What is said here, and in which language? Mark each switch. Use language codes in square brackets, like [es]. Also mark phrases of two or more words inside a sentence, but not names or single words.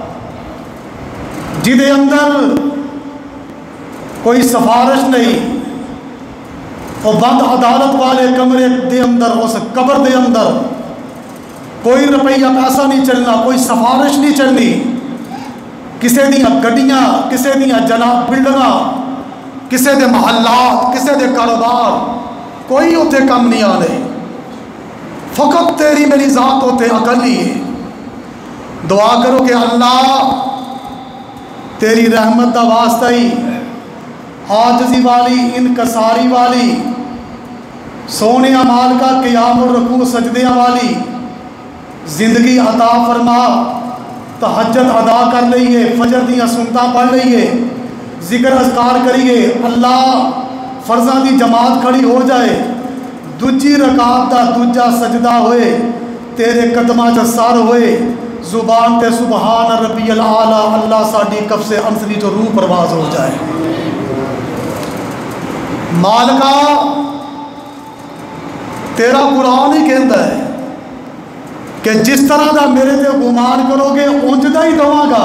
[pa] جدے اندر کوئی سفارش نہیں وہ بند عدالت والے کمرے دے اندر اس قبر دے اندر کوئی روپیہ پیسہ نہیں چلنا کوئی سفارش نہیں چلنی کسے دیا گڈیاں کسے دیا جناب بلڈنگاں کسے دے محلات، کسے دے کاروبار، کوئی اتنے کم نہیں آنے، فقط تیری میری ذات ہوتے اکلی ہے۔ دعا کرو کہ اللہ تیری رحمت دا واسطہ ہی عاجزی والی، انکساری والی، سونے اعمال کا قیام و رکوع سجدیاں والی زندگی عطا فرما، تہجد ادا کر لئیے، فجر دیاں سنتاں پڑھ لئیے، ذکر اذکار کریے، اللہ فرضاں دی جماعت کھڑی ہو جائے، دوجی رکعت دا دوجا سجدہ ہوئے، تیرے قدمہ چ سر ہوئے، زبان تے [ar] سبحان ربی العالی، [pa] اللہ ساڈی کف سے انسلی جو روح پرواز ہو جائے۔ مالکا تیرا قرآن ہی کہندا ہے کہ جس طرح دا میرے تے گمان کرو گے اونج دا ہی دواں گا۔